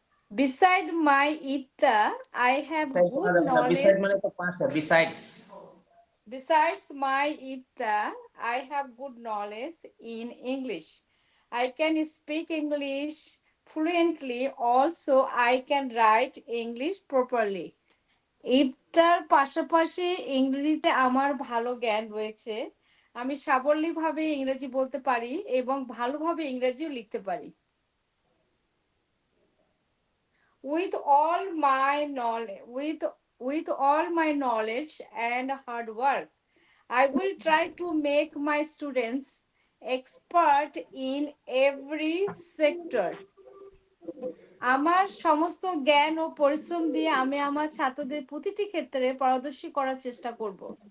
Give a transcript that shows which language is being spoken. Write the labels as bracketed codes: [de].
[en] Beside my iftar, I have good knowledge. [bn] মানে তো পাঁচটা [en] Besides my iftar, I have good knowledge in English. I can speak English fluently. Also, I can write English properly. [bn] এটার পাশাপাশি ইংরেজিতে আমার ভালো জ্ঞান রয়েছে। আমি সাবলীলভাবে ইংরেজি বলতে পারি এবং ভালোভাবে ইংরেজিও লিখতে পারি। [en] With all my knowledge, with all my knowledge and hard work, I will try to make my students expert in every sector. [bn] আমার সমস্ত জ্ঞান ও পরিশ্রম দিয়ে আমি আমার ছাত্রদের প্রতিটি ক্ষেত্রে পারদর্শী করার চেষ্টা করব।